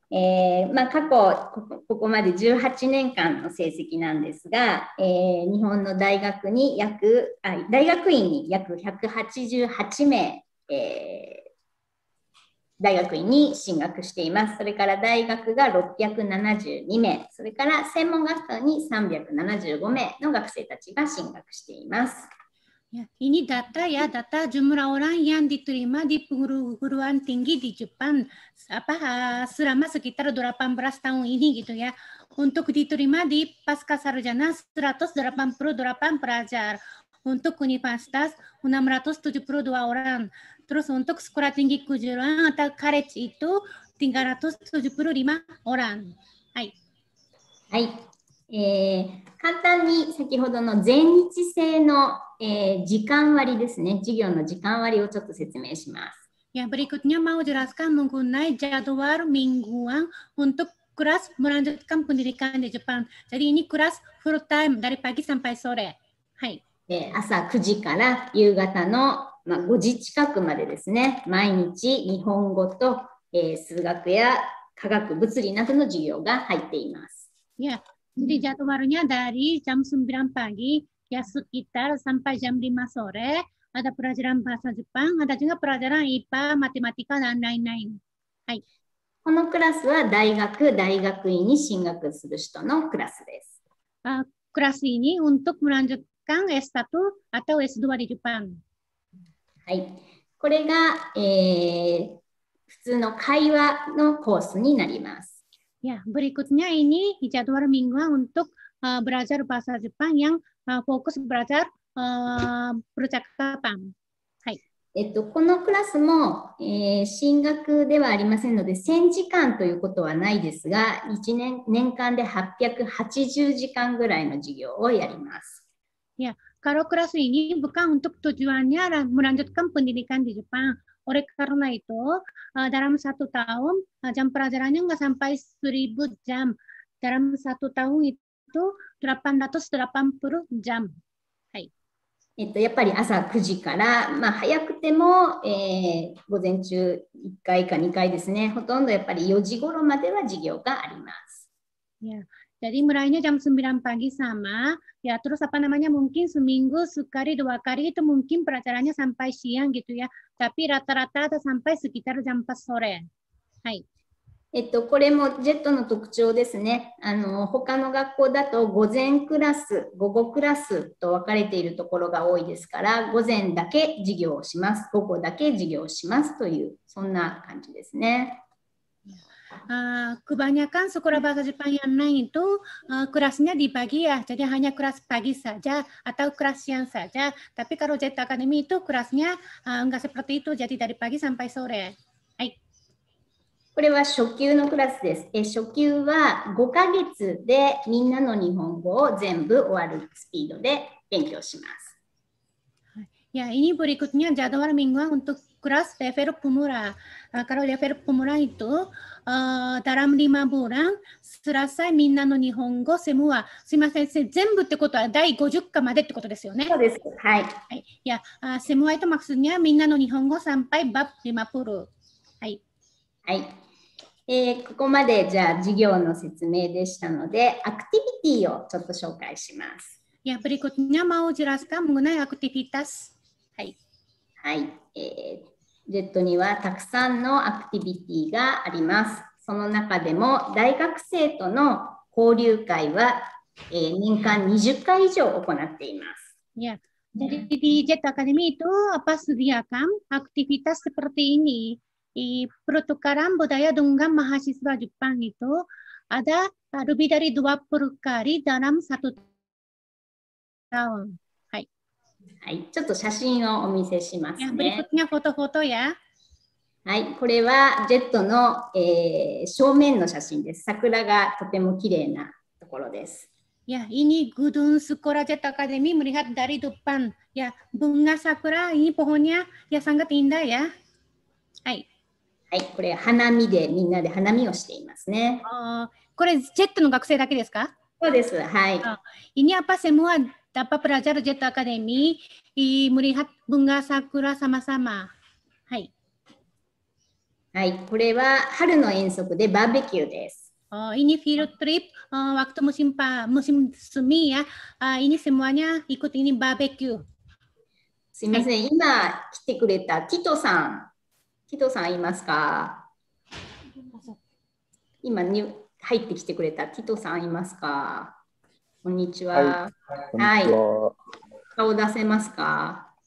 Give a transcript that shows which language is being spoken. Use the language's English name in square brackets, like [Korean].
[Japanese] 過去ここまで18年間の成績なんですが、日本の大学院に約188名、大学院に進学しています。それから大学が672名、それから専門学校に375名の学生たちが進学しています。 [Indonesian] Ya, ini data ya, data jumlah orang yang diterima di perguruan tinggi di Jepang selama sekitar 18 tahun ini gitu ya. Untuk diterima di pasca sarjana 188 pelajar, untuk universitas 672 orang. Terus untuk sekolah tinggi kejuruan atau college itu 375 orang. Hai. [Japanese] Hai. 簡単に先ほどの全日制の、時間割ですね、授業の時間割をちょっと説明します。 [Indonesian] Ya, berikutnya mau jelaskan mengenai jadwal mingguan untuk kelas melanjutkan pendidikan di Jepang. Jadi ini kelas full time dari pagi sampai sore. [Japanese] Hai. 朝9時から夕方の、5時近くまでですね、毎日日本語と、数学や科学、物理などの授業が入っています。 [Indonesian] Ya. Jadi jadwalnya dari jam 9 pagi ya sekitar sampai jam 5 sore ada pelajaran bahasa Jepang, ada juga pelajaran IPA, matematika dan lain-lain. [Japanese] Hai. このクラスは大学院に進学する人のクラスです。 [Indonesian] Kelas ini untuk melanjutkan S1 atau S2 di Jepang. [Japanese] はい。これが、普通の会話のコースになります。 [Indonesian] Ya, berikutnya ini jadwal mingguan untuk belajar bahasa Jepang yang fokus belajar percakapan. Hai. [Japanese] このクラスも、進学ではありませんので、1000時間ということはないですが、年間で880時間ぐらいの授業をやります。 [Indonesian] Ya, kalau kelas ini bukan untuk tujuannya melanjutkan pendidikan di Jepang. Oleh karena itu, dalam 1 tahun, jam pelajarannya nggak sampai 1000 jam. Dalam 1 tahun itu 880 jam. Hai. [Japanese] やっぱり朝9時から、早くても、午前中1回か2回ですね。ほとんどやっぱり4時頃までは授業があります。 [Indonesian] Ya. Jadi mulainya jam 9 pagi sama, ya terus mungkin seminggu sekali 2 kali itu mungkin pelajarannya sampai siang gitu ya. Tapi rata-rata ada sampai sekitar jam 4 sore. Hai. [Japanese] これもジェットの特徴ですね。他の学校だと午前クラス、午後クラスと分かれているところが多いですから、午前だけ授業をします、午後だけ授業をしますという、そんな感じですね。 [Indonesian] Kebanyakan sekolah bahasa Jepang yang lain itu kelasnya dibagi ya, jadi hanya kelas pagi saja atau kelas siang saja. Tapi kalau Jet Academy itu kelasnya enggak seperti itu, jadi dari pagi sampai sore. [Japanese] Hai. これは初級のクラスです。初級は5ヶ月でみんなの日本語を全部終わるスピードで勉強します。 [Indonesian] Ya, ini berikutnya jadwal mingguan untuk kelas level pemula. Kalau level pemula itu dalam 5 bulan selesai minna no nihongo semua. [Japanese] すいません、全部ってことは第50課までってことですよね。そうです。はい。 [Indonesian] Ya, semua itu maksudnya minna no nihongo sampai bab 50. Hai. [Japanese] はい。ここまでじゃあ授業の説明でしたので、アクティビティをちょっと紹介します。 [Indonesian] Ya, berikutnya mau jelaskan mengenai aktivitas. はい。 [Japanese] はい。 JET にはたくさんのアクティビティがあります。その中でも大学生との交流会は、年間20回以上行っています。 [Indonesian] Ya, jadi di JET Academy itu sediakan aktivitas seperti ini. Di pertukaran budaya dengan mahasiswa Jepang itu ada lebih dari 20 kali dalam 1 tahun. [Japanese] はい。はい、ちょっと写真をお見せしますね。 [Indonesian] berikutnya foto-foto ya。 [Japanese] はい、これはジェットの、正面の写真です。桜がとても綺麗なところです。 [Indonesian] Ya, ini gedung Sekolah JET Academy melihat dari depan. Ya, bunga sakura ini pohonnya ya sangat indah ya. [Japanese] はい。はい、これ花見でみんなで花見をしていますね。これジェットの学生だけですか？そうです。はい。 [Indonesian] Ini apa semua dapat pelajar JET Academy melihat bunga sakura sama-sama. はい。 [Japanese] はい、これは春の遠足でバーベキューです。 [Indonesian] Ini field trip waktu musim semi ya. Ini semuanya ikut ini barbecue. [Japanese] すいません、今来てくれたティトさんいますか？今に入ってきてくれたティトさんいますか？こんにちは。はい。顔出せますか？